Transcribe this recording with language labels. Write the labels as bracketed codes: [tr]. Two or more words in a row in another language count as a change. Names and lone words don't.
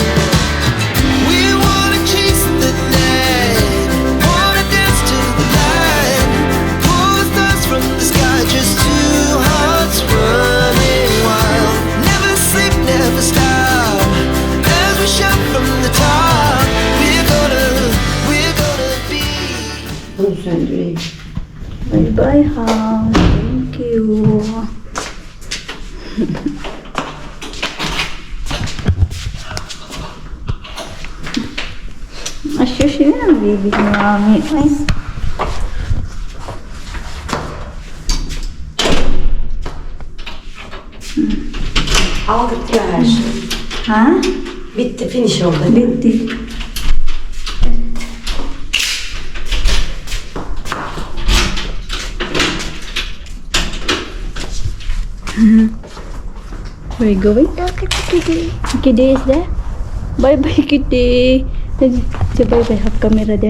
[en] We wanna chase the night, wanna dance to the light, pull the stars from the sky, just two hearts running wild. Never sleep, never stop, as we shout from the top. We're gonna be. Bye-bye, Ham. Thank you. [tl] Asyos yun ang bibig ni Mami. Ay. [tr] Aldık ya her şey. Ha? Bitti, [en] finish oldu. [tr] Bitti. [en] Where are you going? Look at the kitty. Kitty is there? Bye-bye, Kitty. Say bye-bye. Have camera there.